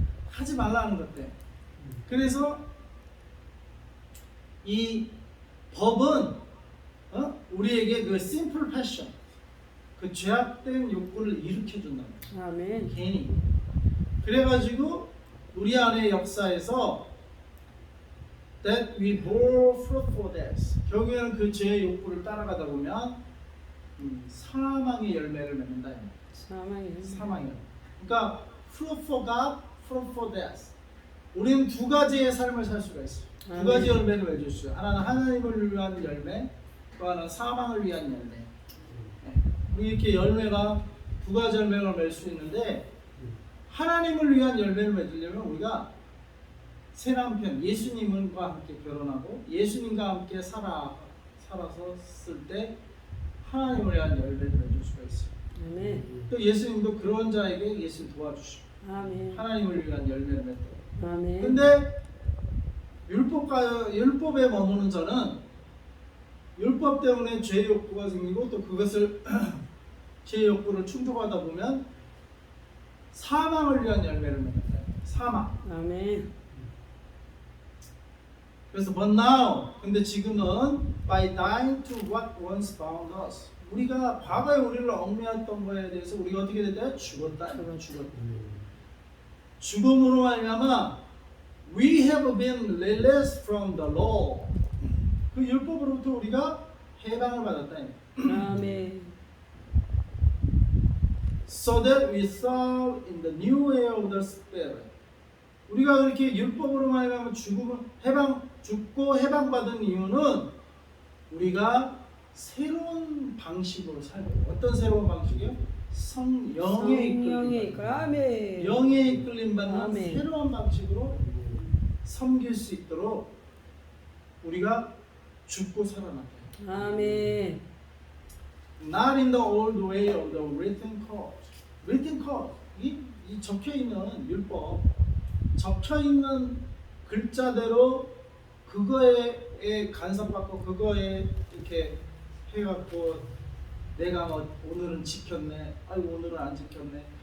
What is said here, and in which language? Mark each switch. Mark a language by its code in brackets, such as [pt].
[ko] 하지 말라는 것 때문에. 그래서 이 법은 우리에게 그 [en] simple passion, [ko] 그 죄악된 욕구를 일으켜준다는 거예요. 아멘. 괜히. 그래가지고 우리 안의 역사에서 [en] that we bore fruitfulness, [ko] 결국에는 그 죄의 욕구를 따라가다 보면 사망의 열매를 맺는다. 사망의 열매. 그러니까 [en] fruit for God, fruit for death. [ko] 우리는 두 가지의 삶을 살 수가 있어요. 두 가지 열매를 맺을 수 있어요. 하나는 하나님을 위한 열매, 또 하나는 사망을 위한 열매. 우리 이렇게 열매가 두 가지 열매를 맺을 수 있는데, 하나님을 위한 열매를 맺으려면 우리가 새 남편 예수님과 함께 결혼하고 예수님과 함께 살았을 때 하나님을 위한 열매를 맺을 수가 있어요. 아멘. 또 예수님도 그런 자에게 예수 도와주시고 아멘. 하나님을 위한 열매를 맺도록. 아멘. 근데 율법에 머무는 자는 율법 때문에 죄의 욕구가 생기고 또 그것을 죄의 욕구를 충족하다 보면 사망을 위한 열매를 맺는다. 사망. 아멘. 그래서 [en] but now, [ko] 근데 지금은 [en] by dying to what once bound us, [ko] 우리가 과거에 우리를 얽매였던 거에 대해서 우리가 어떻게 됐다? 죽었다. 죽었다. 죽음으로 말미암아 [en] we have been released from the law. [ko] 그 율법으로부터 우리가 해방을 받았다. 아멘. [en] So that we serve in the new way of the Spirit. [ko] 우리가 그렇게 율법으로 말미암아 죽고 해방받은 이유는 우리가 새로운 방식으로 살고, 어떤 새로운 방식이요? 성령에 이끌림. 아멘. 영에 이끌림 받는 아멘. 새로운 방식으로 섬길 수 있도록 우리가 죽고 살아났다. 아멘. [en] Not in the old way of the written code. [ko] written code, 이 적혀 있는 율법, 적혀 있는 글자대로 그거에 간섭받고 그거에 이렇게 해갖고 내가 뭐 오늘은 지켰네, 아이고 오늘은 안 지켰네.